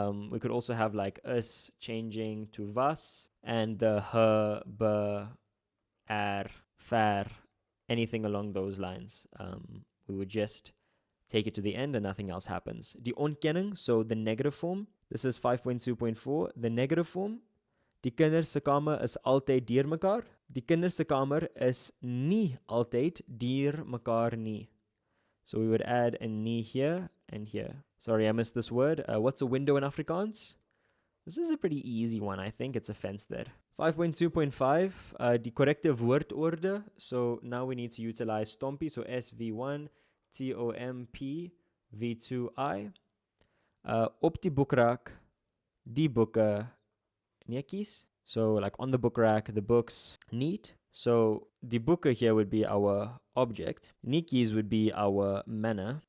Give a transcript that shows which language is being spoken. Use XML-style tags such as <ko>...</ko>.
<en>We could also have like us changing to was, and the he, be, ver, anything along those lines. We would just take it to the end and nothing else happens.</en> <af>Die ontkenning,</af> <en>so the negative form. This is 5.2.4. The negative form,</en> <af>Die kinders se kamer is altyd deur mekaar. Die kinders se kamer is nie altyd deur mekaar nie.</af> <en>So we would add a nie here and here. Sorry, I missed this word. What's a window in Afrikaans? This is a pretty easy one. I think it's a venster. 5.2.5, die corrective woordorde. So now we need to utilize Stompy. So SV1, TOMP, V2I.</en> <af>Op die boekrak, die boeke, netjies.</af> <en>So like on the book rack, the books, neat. So die boeke here would be our object. Netjies would be our manner.</en>